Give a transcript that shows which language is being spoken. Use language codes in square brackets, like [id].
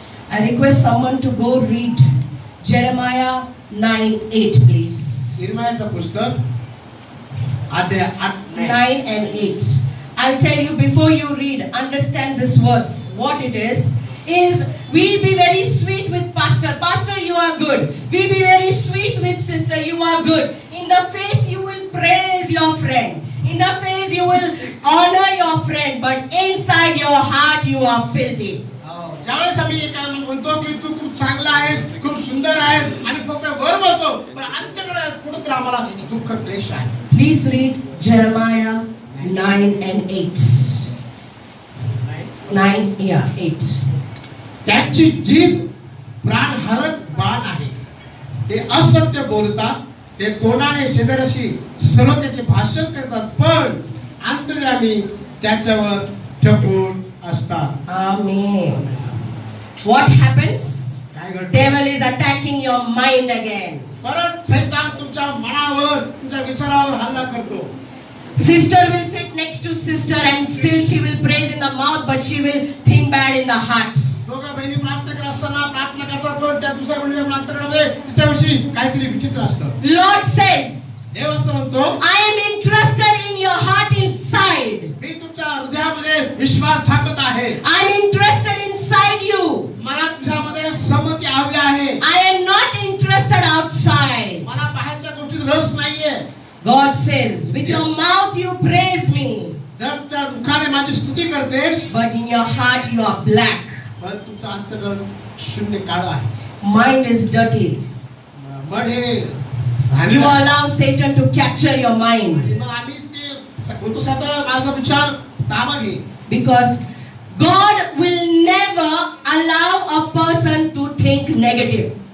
[en] I request someone to go read Jeremiah 9:8, please. [mr] इर्मियाचं पुस्तक अध्याय 8 [en] 9 and 8. I'll tell you before you read, understand this verse. What it is we be very sweet with pastor. Pastor, you are good. We be very sweet with sister. You are good. In the face you will praise your friend. In the face you will honor your friend. But inside your heart you are filthy. [mr] ज्यावेळेस आम्ही काय म्हणतो की तू खूप चांगला आहेस खूप सुंदर आहेस आणि फक्त वर बोलतो पण आमच्याकडे कुठेतरी आम्हाला दुःख क्लेश आहे. [en] Please read Jeremiah 9 and 8. 8. [mr] त्यांची जीभ प्राणहरक बाण आहे. ते असत्य बोलतात. ते तोंडाने शेजाऱ्याशी सलोख्याचे भाषण करतात पण अंतर्यामी त्याच्यावर ठपून असतात. [en] Amen. What happens? [mr] काय घडतं? [en] Devil is attacking your mind again. [mr] परत शैतान तुमच्या मनावर तुमच्या विचारावर हल्ला करतो. [en] Sister will sit next to sister and still she will praise in the mouth but she will think bad in the heart. [mr] दोघा बहिणी प्रार्थना करत असताना प्रार्थना करतात पण त्या दुसऱ्या बहिणीच्या अंतःकरणामध्ये तिच्याविषयी काहीतरी विचित्र असतं. [en] Lord says, [mr] देव असं म्हणतो [en] I am interested in your heart inside. [mr] मी तुमच्या हृदयामध्ये विश्वास टाकत आहे. [en] I am interested inside you. [mr] मला तुझ्यामध्ये संमती हवी आहे. [en] I am not interested outside. [mr] मला बाहेरच्या गोष्टीत रस नाहीये. [en] God says, with your mouth you praise me, [mr] जर त्या मुखाने माझी स्तुती करतेस [en] but in your heart you are black. [mr] पण तुमचं अंतःकरण शून्य काळ आहे. [en] Mind is dirty. [mr] मन हे [en] You allow Satan to capture your mind [mr] आणि मग आम्ही ते बोलतो साधारण माझा विचार ताबा घे. [en] because God will never allow a person to think negative.